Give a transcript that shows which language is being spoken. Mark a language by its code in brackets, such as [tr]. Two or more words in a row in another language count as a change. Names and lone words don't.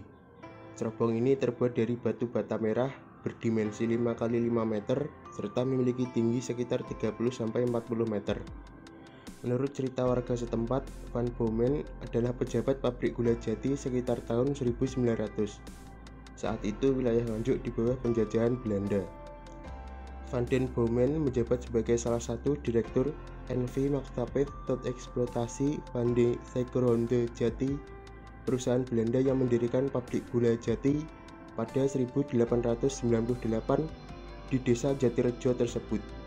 [id] Cerobong ini terbuat dari batu bata merah berdimensi 5 x 5 meter serta memiliki tinggi sekitar 30-40 meter. Menurut cerita warga setempat, Van Bomen adalah pejabat pabrik gula Jati sekitar tahun 1900. Saat itu wilayah Nganjuk di bawah penjajahan Belanda. Van den Bomen menjabat sebagai salah satu direktur NV Maatschappij tot Eksploitasie van de Suikerhonden Jati, perusahaan Belanda yang mendirikan pabrik gula Jati pada 1898 di Desa Jatirejo tersebut.